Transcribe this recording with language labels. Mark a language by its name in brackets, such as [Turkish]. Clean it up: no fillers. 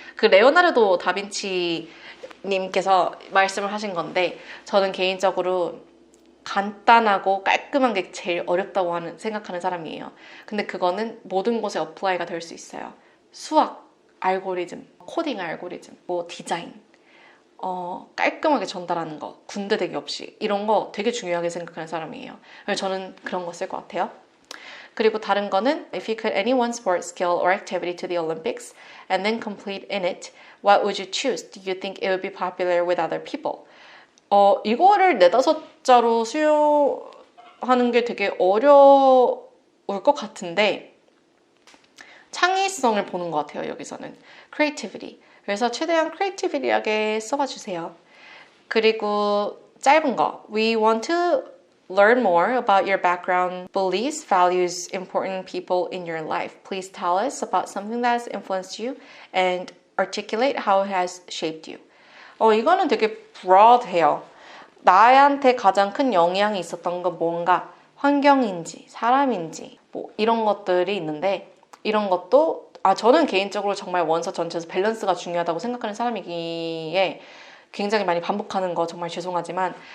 [Korean] 그 레오나르도 다빈치 님께서 말씀을 하신 건데, 저는 개인적으로 간단하고 깔끔한 게 제일 어렵다고 생각하는 사람이에요. 근데 그거는 모든 곳에 어플라이가 될 수 있어요. 수학, 알고리즘, 코딩 알고리즘, 뭐 디자인, 깔끔하게 전달하는 거, 군데대기 없이, 이런 거 되게 중요하게 생각하는 사람이에요. 그래서 저는 그런 거 쓸 것 같아요. [English] 그리고 다른 거는 If you could any one sport, skill, or activity to the Olympics and then compete in it, what would you choose? Do you think it would be popular with other people? [Korean] 이거를 4-5자로 수용하는 게 되게 어려울 것 같은데 창의성을 보는 것 같아요. 여기서는 creativity. 그래서 최대한 creativity하게 써봐주세요. 그리고 짧은 거 [English] We want to learn more about your background, beliefs, values, important people in your life. Please tell us about something that has influenced you and articulate how it has shaped you. [Korean] 이거는 되게 broad해요. 나한테 가장 큰 영향이 있었던 건 뭔가 환경인지 사람인지 뭐 이런 것들이 있는데, 이런 것도 저는 개인적으로 정말 원서 전체에서 밸런스가 중요하다고 생각하는 사람이기에 굉장히 많이 반복하는 거 정말 죄송하지만,